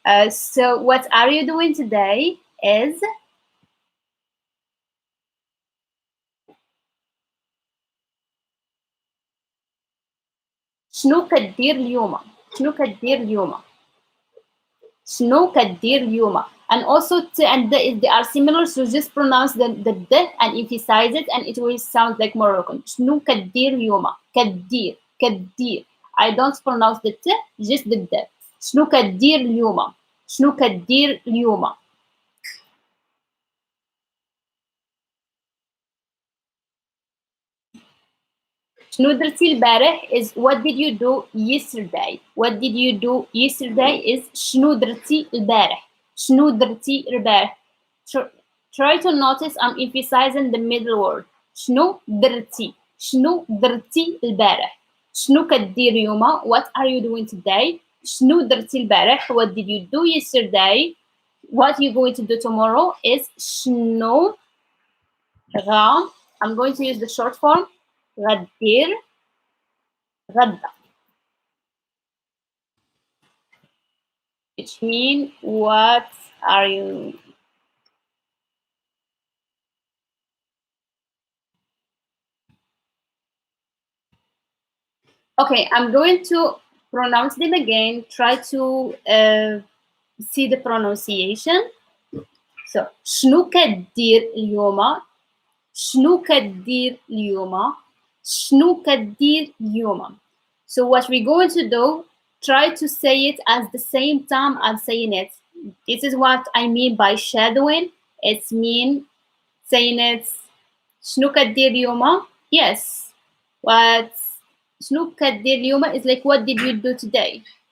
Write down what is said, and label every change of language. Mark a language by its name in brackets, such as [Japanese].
[English] So what are you doing today is [Arabic] شنو كدير اليوم؟ شنو كدير اليوم؟ شنو كدير اليوم? [English] And also t and the they are similar, so just pronounce the d and emphasize it, and it will sound like Moroccan. [Arabic] شنو كدير اليوم؟ كدير كدير. [English] I don't pronounce the t, just the d. [Arabic] شنو كدير اليوم؟ شنو كدير اليوم؟ شنو درتي البارح [English] is what did you do yesterday. What did you do yesterday is [Arabic] شنو درتي البارح. شنو درتي البارح. [English] Try to notice I'm emphasizing the middle word. [Arabic] شنو درتي. شنو درتي البارح. شنو كدير اليوم? [English] What are you doing today? [Arabic] شنو درتي البارح? [English] What did you do yesterday? What you going to do tomorrow is [Arabic] شنو غا. [English] I'm going to use the short form. [Arabic] غدير غدا, [English] which means what are you? Okay, I'm going to pronounce them again. Try to see the pronunciation. [Arabic] So شنو كدير اليوم؟ شنو كدير اليوم؟ شنو كدير اليوم? [English] So what we're going to do, try to say it at the same time I'm saying it. This is what I mean by shadowing. It's mean saying it [Arabic] شنو كدير اليوم? [English] Yes. What [Arabic] شنو كدير اليوم [English] is like what did you do today?